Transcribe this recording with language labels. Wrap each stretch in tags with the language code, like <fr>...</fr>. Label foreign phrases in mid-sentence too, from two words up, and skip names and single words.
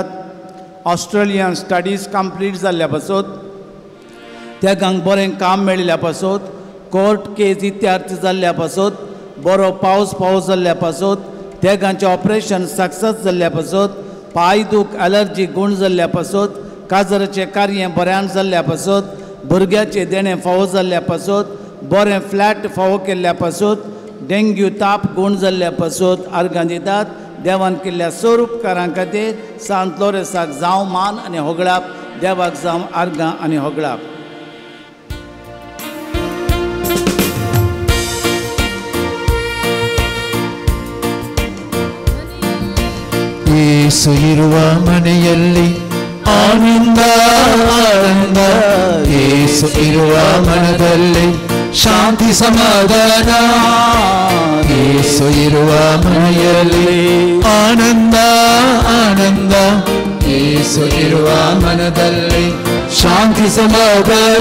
<en>Australian studies complete</en> <kok>जाल्ल्या पासत तेकांक बरें काम मेळिल्ल्या पासत कोर्ट केस इत्यार्थ जाल्ल्या पासत बरो पावस जाल्ल्या पासत तेकांचें</kok> <en>operation success</en> <kok>जाल्ल्या पासत पांय दूख एलर्जी गूण जाल्ल्या पासत काजराचें कार्य बऱ्यान जाल्ल्या पासत भुरग्याचें देणें फावो जाल्ल्या पासत बरें फ्लॅट फावो केल्ल्या पासत डेंग्यू ताप गूण जाल्ल्या पासत अर्गां दितात. देवान केल्ल्या सर उपकारां खातीर सांत लोरेसाक जावं मान आनी होगळाप, देवाक जावं आर्गां आनी होगळाप.</kok> <kn>ಯೇಸು ಇರುವ ಮನೆಯಲ್ಲಿ ಆನಂದ ಆನಂದ, ಯೇಸು ಇರುವ ಮನದಲ್ಲಿ ಶಾಂತಿ ಸಮಾಧಾನ, ಯೇಸು ಇರುವ ಮನೆಯಲ್ಲಿ ಆನಂದ ಆನಂದ, ಯೇಸು ಇರುವ ಮನದಲ್ಲಿ ಶಾಂತಿ ಸಮಾಧಾನ.</kn>